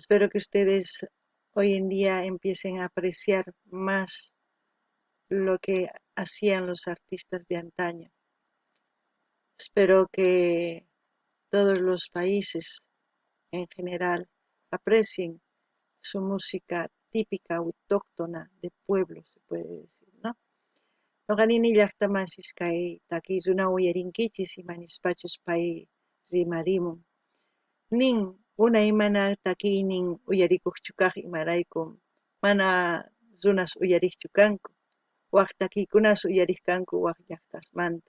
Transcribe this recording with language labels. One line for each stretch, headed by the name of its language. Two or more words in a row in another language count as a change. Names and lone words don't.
Spanish: Espero que ustedes hoy en día empiecen a apreciar más lo que hacían los artistas de antaño. Espero que todos los países en general aprecien su música típica, autóctona de pueblo, se puede decir, ¿no?
Quechua: Noqanini llaqtamasis kay takiyzuna uyarinkichis imanispachus pay rimarimun. Nin unay mana takiynin uyarikuqchu kaq imaraykum mana runas uyariqchu kanku. Waq takiykunas uyariq kanku waq llaqtasmanta.